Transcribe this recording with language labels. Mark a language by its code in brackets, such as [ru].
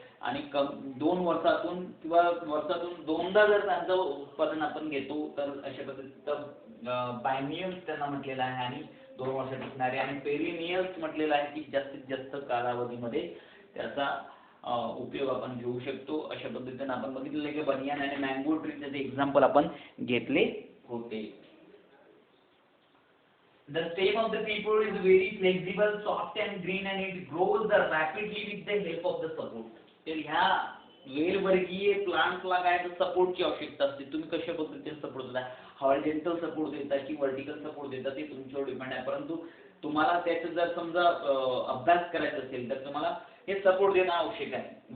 [mr] आणि 2 वर्षातून किंवा वर्षातून 2दा जर त्यांचं उत्पादन आपण घेतो तर अशा पद्धतीचं बायनियल्स त्यांना म्हटलेलं आहे आणि 2 वर्ष टिकणारे. आणि पेरिनियल्स म्हटलेलं आहे की जास्तीत जास्त कालावधीमध्ये त्याचा उपयोग आपण घेऊ शकतो. अशा पद्धतीने आपण बघितलेलं आहे की बनियान आणि मँगो ट्रीचे एक्झाम्पल आपण घेतले होते. [en] The stem of the peepal is very flexible, soft and green, and it grows rapidly with the help of the support. [mr] तर ह्या वेलवर्गीय प्लांट्सला काय तर सपोर्टची आवश्यकता असते. तुम्ही कशा पद्धतीने सपोर्ट देता, हॉरिझॉन्टल सपोर्ट देता की व्हर्टिकल सपोर्ट देता ते तुमच्यावर डिपेंड आहे. परंतु तुम्हाला त्याचा जर समजा अभ्यास करायचा असेल तर तुम्हाला हे सपोर्ट देणं आवश्यक आहे.